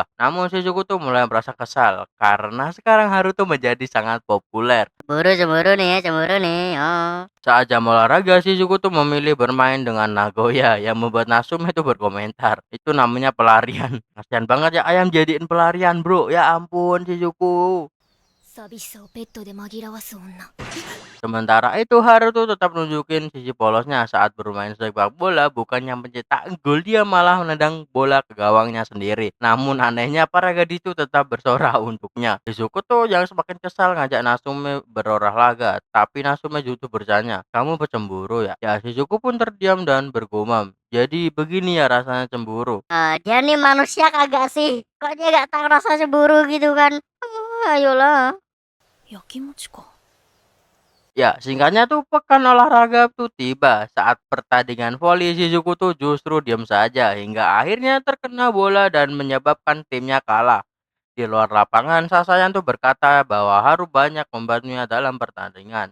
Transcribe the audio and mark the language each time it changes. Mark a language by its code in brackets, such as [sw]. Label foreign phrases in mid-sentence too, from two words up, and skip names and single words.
[id] Namun Shizuku tuh mulai merasa kesal, karena sekarang Haru tuh menjadi sangat populer. Cemburu nih, oh. Saat jam olahraga, Shizuku tuh memilih bermain dengan Nagoya, yang membuat Natsume tuh berkomentar, "Itu namanya pelarian." Kasian banget ya ayam jadiin pelarian, bro. Ya ampun, Shizuku. [ja] 寂しさをベッドで紛らわす女 [id] Sementara itu Haru tuh tetap nunjukin sisi polosnya saat bermain sepak bola, bukannya mencetak gol, dia malah menendang bola ke gawangnya sendiri. Namun anehnya para gadis itu tetap bersorak untuknya. Shizuku tuh yang semakin kesal ngajak Natsume berolahraga, tapi Natsume justru bertanya, "Kamu bercemburu ya?" Ya Shizuku pun terdiam dan bergumam, "Jadi begini ya rasanya cemburu." Dia nih manusia kagak sih? Kok dia gak tahu rasa cemburu gitu kan? Ayolah. [ja] やきもちか [id] Ya, singkatnya tuh pekan olahraga tuh tiba. Saat pertandingan voli, Shizuku tuh justru diam saja hingga akhirnya terkena bola dan menyebabkan timnya kalah. Di luar lapangan, Sasayan tuh berkata bahwa Haru banyak membantunya dalam pertandingan.